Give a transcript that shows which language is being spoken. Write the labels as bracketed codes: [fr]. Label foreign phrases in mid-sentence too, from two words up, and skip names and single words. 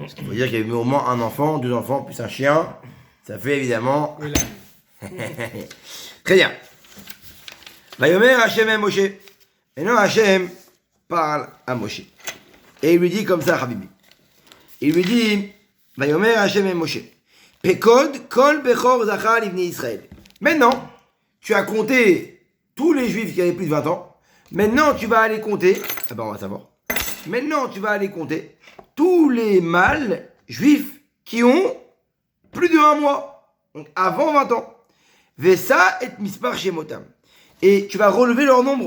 [fr] Ce qui veut dire qu'il y avait au moins un enfant, deux enfants, plus un chien. Ça fait évidemment... Très bien. [he] ויאמר השם את משה. [fr] Et non, Hachem parle à Moshe. Et il lui dit comme ça, Habibi. Il lui dit, [he] ויאמר השם את משה. פקוד כל בכור זכר לבני ישראל. [fr] Maintenant, tu as compté tous les juifs qui avaient plus de 20 ans. Maintenant, tu vas aller compter. Ah ben, on va savoir. Maintenant, tu vas aller compter tous les mâles juifs qui ont plus de 1 mois. Donc, avant 20 ans. [he] ושא את מספר שמותם. [fr] Et tu vas relever leur nombre.